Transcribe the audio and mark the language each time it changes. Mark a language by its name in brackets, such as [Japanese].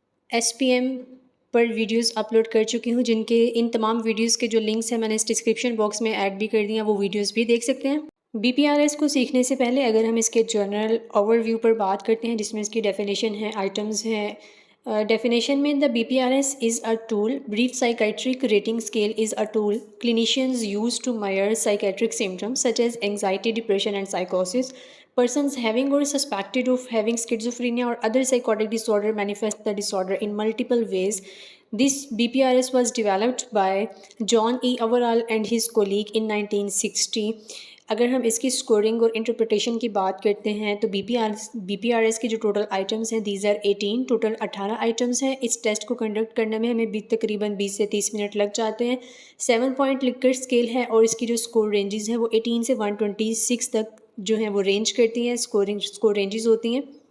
[Urdu] SPM پر videos upload کر چکی ہوں، جن کے ان تمام ویڈیوز کے جو لنکس ہیں میں نے اس ڈسکرپشن باکس میں ایڈ بھی کر دیا، وہ ویڈیوز بھی دیکھ سکتے ہیں۔ BPRS کو سیکھنے سے پہلے اگر ہم اس کے جنرل اوور ویو پر بات کرتے ہیں، جس میں اس کی ڈیفینیشن ہے، آئٹمز ہیں۔ ڈیفینیشن میں [English] the BPRS is a tool, brief psychiatric rating scale is a tool clinicians use to measure psychiatric symptoms such as anxiety, depression and psychosis. Persons having or suspected of having schizophrenia or other psychotic disorder manifest the disorder in multiple ways. This BPRS was developed by John E. Overall and his colleague in 1960. [Urdu] اگر ہم اس کی scoring اور interpretation کی بات کرتے ہیں تو BPRS کی جو ٹوٹل آئٹمس ہیں [English] these are 18، [Urdu] ٹوٹل 18 آئٹمس ہیں۔ اس ٹیسٹ کو کنڈکٹ کرنے میں ہمیں تقریباً 20 سے 30 منٹ لگ جاتے ہیں۔ 7 پوائنٹ لکر اسکیل ہے اور اس کی جو اسکور رینجز ہیں وہ 18 سے 126 تک جو ہیں وہ رینج کرتی ہیں، اسکور رینجز ہوتی ہیں۔